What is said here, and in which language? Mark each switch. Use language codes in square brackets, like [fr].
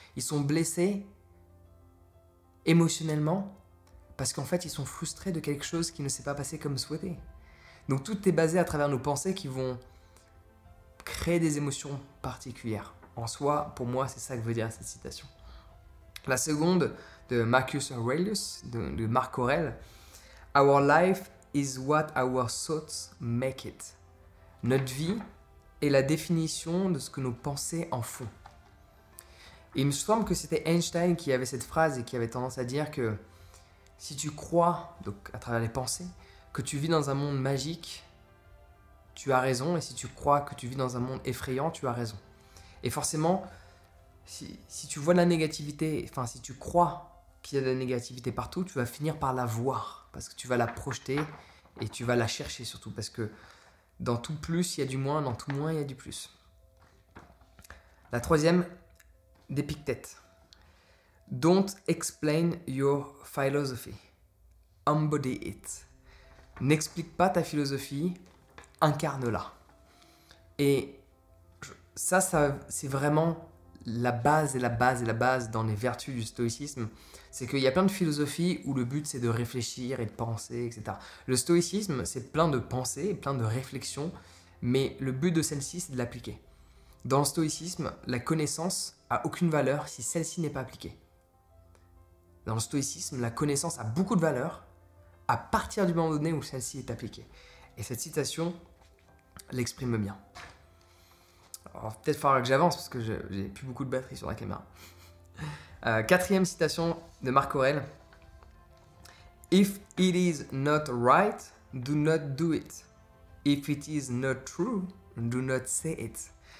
[fr] Ils sont blessés émotionnellement parce qu'en fait, ils sont frustrés de quelque chose qui ne s'est pas passé comme souhaité. Donc tout est basé à travers nos pensées qui vont créer des émotions particulières. En soi, pour moi, c'est ça que veut dire cette citation. La seconde, de Marcus Aurelius, de Marc Aurèle. [en] Our life is what our thoughts make it. [fr] Notre vie est la définition de ce que nos pensées en font. Et il me semble que c'était Einstein qui avait cette phrase et qui avait tendance à dire que si tu crois, donc à travers les pensées, que tu vis dans un monde magique, tu as raison. Et si tu crois que tu vis dans un monde effrayant, tu as raison. Et forcément, si tu vois de la négativité, enfin si tu crois qu'il y a de la négativité partout, tu vas finir par la voir. Parce que tu vas la projeter et tu vas la chercher surtout. Parce que dans tout plus, il y a du moins, dans tout moins, il y a du plus. La troisième, d'Épictète. [en] Don't explain your philosophy. Embody it. [fr] N'explique pas ta philosophie, incarne-la. Et ça c'est vraiment la base et la base et la base dans les vertus du stoïcisme. C'est qu'il y a plein de philosophies où le but c'est de réfléchir et de penser, etc. Le stoïcisme, c'est plein de pensées, plein de réflexions, mais le but de celle-ci, c'est de l'appliquer. Dans le stoïcisme, la connaissance a aucune valeur si celle-ci n'est pas appliquée. Dans le stoïcisme, la connaissance a beaucoup de valeur à partir du moment donné où celle-ci est appliquée. Et cette citation l'exprime bien. Alors peut-être falloir que j'avance parce que j'ai plus beaucoup de batterie sur la caméra. Quatrième citation de Marc Aurèle. [en] If it is not right, do not do it. If it is not true, do not say it.